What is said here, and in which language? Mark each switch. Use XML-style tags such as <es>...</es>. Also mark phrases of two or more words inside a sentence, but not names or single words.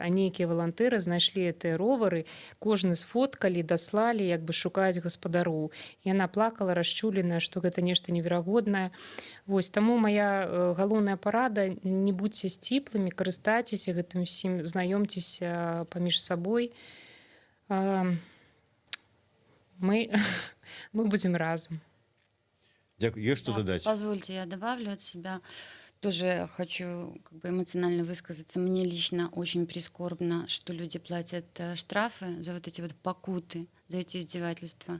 <be>А нейкія валантыры знайшлі гэтыя ровары, кожны сфоткалі, даслалі, як бы шукаюць гаспадароў. Яна плакала, расчуленая, што гэта нешта неверагоднае. Вось, таму моя галоўная парада: не будьце сціплымі, карыстайцеся гэтым усім, знаёмцеся паміж сабой. Мы будем разом.</be> <ru>Дякую. Есть что додать? Позвольте, я добавлю от себя. Тоже хочу эмоционально высказаться. Мне лично очень прискорбно, что люди платят штрафы за вот эти вот покуты, за эти издевательства.</ru>